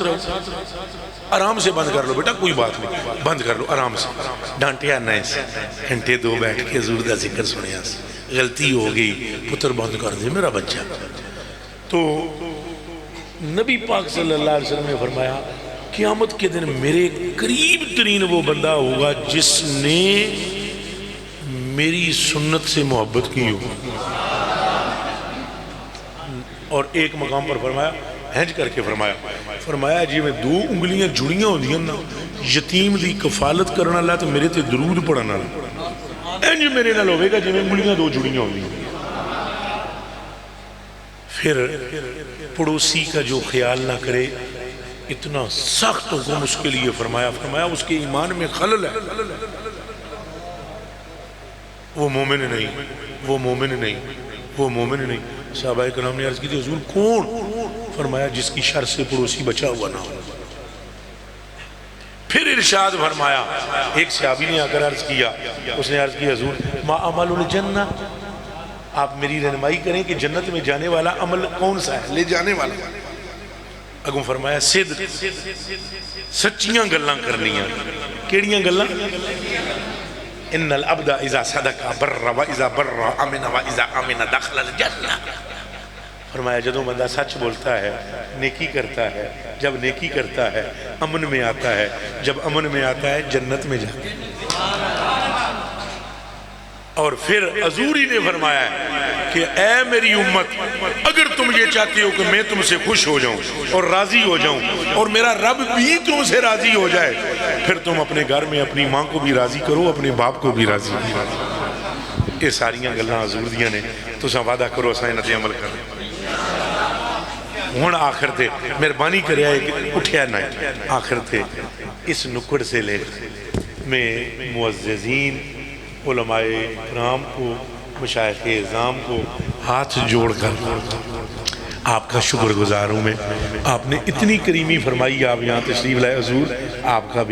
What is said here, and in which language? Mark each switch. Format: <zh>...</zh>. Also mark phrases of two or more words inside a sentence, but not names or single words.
<ur>رہو آرام سے بند کر لو بیٹا کوئی بات نہیں بند کر لو آرام سے ڈانٹیا نہ اسے</ur> <pa>گھنٹے 2 بیٹھ کے حضور دا ذکر سنیا غلطی ہو گئی پتر بند کر دے</pa> <ur>میرا بچہ تو نبی پاک صلی اللہ علیہ وسلم نے فرمایا قیامت کے دن میرے قریب ترین وہ بندہ ہوگا جس نے میری سنت سے محبت کی ہو اور ایک مقام پر فرمایا</ur> <pa>ہنج کر کے فرمایا جی میں 2 انگلیاں جڑیاں ہو دیاں نا یتیم دی کفالت کرنا اللہ تو میرے تے درود پڑھنا انج میرے نال ہوئے گا جی میں انگلیاں 2 جڑیاں ہو دیاں</pa> <ur>پھر پڑوسی کا جو خیال نہ کرے اتنا سخت حکم اس کے لیے فرمایا اس کے ایمان میں خلل ہے وہ مومن نہیں صحابہ کرام نے عرض کی تھی حضور کون فرمایا جس کی شر سے پڑوسی بچا ہوا نہ ہو پھر ارشاد فرمایا ایک صحابی نے آ کر عرض کیا اس نے عرض کی حضور</ur> <ar>ما عمل الجنہ</ar> <ur>آپ میری رہنمائی کریں کہ جنت میں جانے والا عمل کون سا ہے لے جانے والا</ur> <pa>اگوں فرمایا صدق سچیاں گلاں کرنیاں کیڑیاں گلاں</pa> <ar>ان العبد اذا صدق بر و اذا بر امن و اذا امن دخل الجنہ</ar> <ur>فرمایا جدوں بندہ سچ بولتا ہے نیکی کرتا ہے جب نیکی کرتا ہے امن میں آتا ہے جب امن میں آتا ہے جنت میں جاتا ہے اور پھر حضور ہی نے فرمایا ہے کہ اے میری امت اگر تم یہ چاہتے ہو کہ میں تم سے خوش ہو جاؤں اور راضی ہو جاؤں اور میرا رب بھی تم سے راضی ہو جائے پھر تم اپنے گھر میں اپنی ماں کو بھی راضی کرو اپنے باپ کو بھی راضی کرو</ur> <pa>یہ ساریاں گلاں حضور دیاں نے تساں وعدہ کرو اساں انہاں تے عمل کریں ہن آخر تے مہربانی کریا اٹھیا نہ آخر تے اس نکڑ سے</pa> <ur>لے میں معززین علماء کرام کو مشایخ اعظام کو ہاتھ جوڑ کر آپ کا شکر گزار ہوں میں آپ نے اتنی کریمی فرمائی آپ یہاں تشریف لائے حضور آپ کا بھی</ur>